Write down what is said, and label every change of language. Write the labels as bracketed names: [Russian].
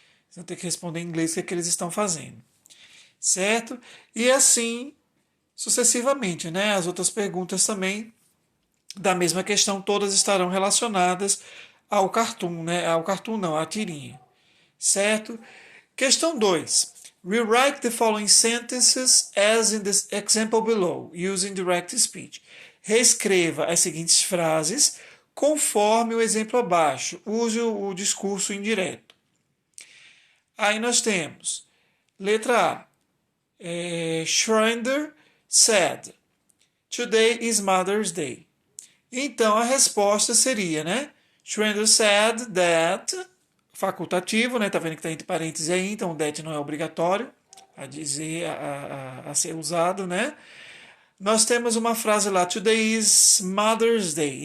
[Portuguese] Vocês vão ter que responder em inglês o que eles estão fazendo. Certo? E assim sucessivamente, né? As outras perguntas também da mesma questão, todas estarão relacionadas ao cartoon, né? Ao cartoon não, à tirinha. Certo? Questão 2. [English] Rewrite the following sentences as in the example below, using direct speech. [Portuguese] Reescreva as seguintes frases conforme o exemplo abaixo. Use o discurso indireto. Aí nós temos, letra A. [English] Schrander said, Today is Mother's Day. [Portuguese] Então a resposta seria, né? [English] Schrander said that, [Portuguese] facultativo, né? Tá vendo que está entre parênteses aí, então o that não é obrigatório a dizer, a ser usado, né? Nós temos uma frase lá, [English] Today is Mother's Day.